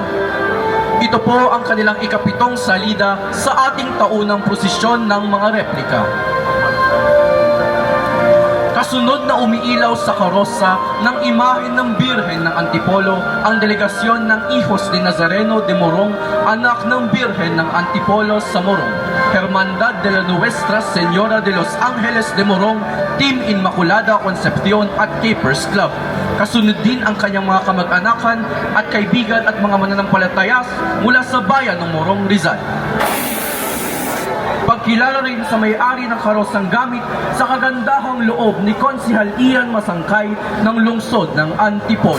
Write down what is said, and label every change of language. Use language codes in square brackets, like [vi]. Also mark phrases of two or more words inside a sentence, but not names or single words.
[tl] Ito po ang kanilang ikapitong salida sa ating taunang prosesyon ng mga replika. Kasunod na umiilaw sa karosa ng imahen ng Birhen ng Antipolo ang delegasyon ng Hijos de Nazareno de Morong, anak ng Birhen ng Antipolo sa Morong, Hermandad de la Nuestra Señora de Los Angeles de Morong, Team Inmaculada Concepcion at Capers Club. Kasunod din ang kanyang mga kamag-anakan at kaibigan at mga mananampalatayas mula sa bayan ng Morong, Rizal. Pagkilala rin sa may-ari ng karosang gamit sa kagandahang loob ni Konsihal Ian Masangkay ng lungsod ng Antipolo.